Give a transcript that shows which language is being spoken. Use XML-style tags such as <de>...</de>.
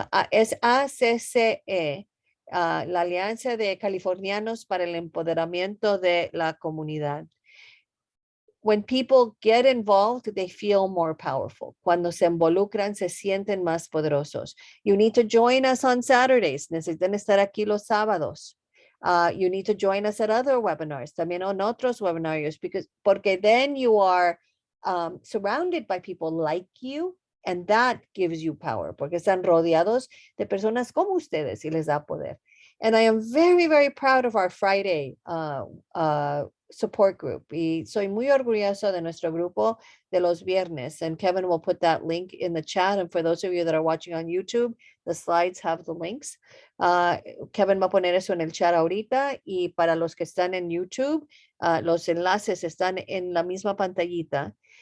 <es>Es ACCE, la Alianza de Californianos para el Empoderamiento de la Comunidad.</es> <en>When people get involved, they feel more powerful.</en> <es>Cuando se involucran, se sienten más poderosos.</es> <en>You need to join us on Saturdays.</en> <es>Necesitan estar aquí los sábados.</es> <en>You need to join us at other webinars,</en> <es>también en otros webinarios, porque</es> <en>then you are surrounded by people like you, and that gives you power,</en> <es>porque están rodeados de personas como ustedes y les da poder.</es> <en>And I am very, very proud of our Friday support group.</en> <es>Y soy muy orgulloso de nuestro grupo de los viernes.</es> <en>And Kevin will put that link in the chat. And for those of you that are watching on YouTube, the slides have the links.</en> <es>Kevin va a poner eso en el chat ahorita. Y para los que están en YouTube, los enlaces están en la misma pantallita.</es>